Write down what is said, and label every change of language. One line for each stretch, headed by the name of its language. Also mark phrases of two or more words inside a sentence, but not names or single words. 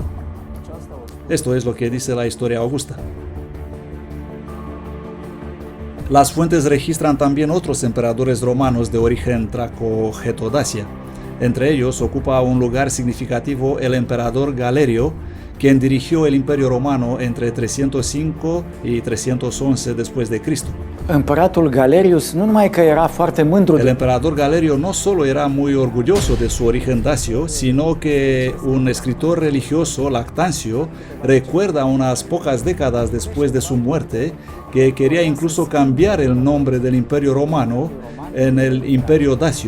Spanish: Esto es lo que dice la historia augusta. Las fuentes registran también otros emperadores romanos de origen traco-getodacia. Entre ellos ocupa un lugar significativo el emperador Galerio, quien dirigió el Imperio Romano entre 305 y 311 después de Cristo.
Romanian: Împăratul Galerius nu numai că era foarte mândru
Spanish: El emperador Galerio no solo era muy orgulloso de su origen dacio, sino que un escritor religioso, Lactancio, recuerda unas pocas décadas después de su muerte que quería incluso cambiar el nombre del Imperio Romano en el Imperio Dacio.